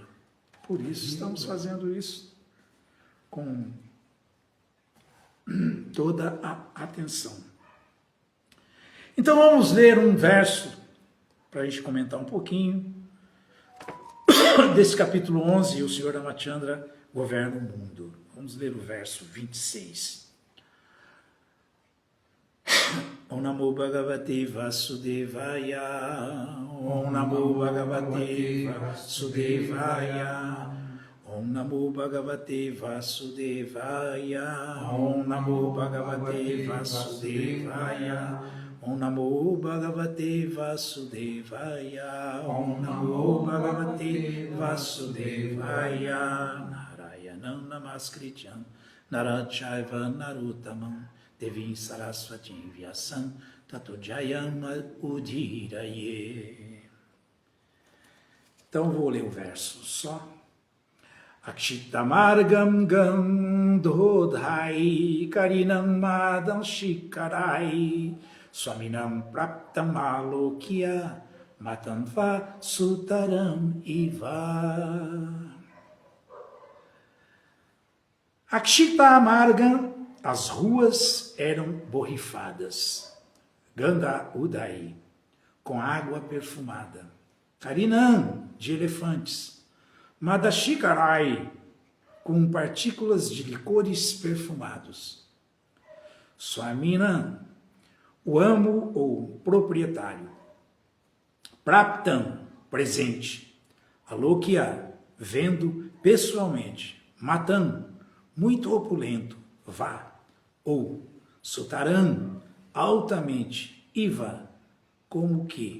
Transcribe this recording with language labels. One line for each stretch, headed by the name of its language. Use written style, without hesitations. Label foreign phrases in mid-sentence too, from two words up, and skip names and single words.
Portuguese: Por isso estamos fazendo isso com toda a atenção. Então vamos ler um verso para a gente comentar um pouquinho desse capítulo 11, o Sr. Ramachandra governa o mundo. Vamos ler o verso 26.
Sanskrit: Om Namo Bhagavate Vasudevaya, Om Namo Bhagavate Vasudevaya, Om Namo Bhagavate Vasudevaya, Om Namo Bhagavate Vasudevaya, Om Namo Bhagavate Vasudevaya, Om Namo Bhagavate Vasudevaya, Narayanam Namaskrityam, Narachaiva Naruttamam, Devim Saraswatim Vyasam Tato Jayam Udhiraye.
Portuguese: Então vou ler o verso só.
Sanskrit: Akshitamargam Gandhodhai Karinam Madam Shikarai Swaminam Praptam Alokya Matanva Sutaram Iva.
Portuguese: Akshitamargam, as ruas eram borrifadas,
Sanskrit: Ganda Udai,
Portuguese: com água perfumada, Karinam, de elefantes, Madashikarai, com partículas de licores perfumados, Swaminam, o amo ou proprietário, Praptam, presente, Alokya, vendo pessoalmente, Matam, muito opulento, Vá, ou Sutaram, altamente, Iva, como que.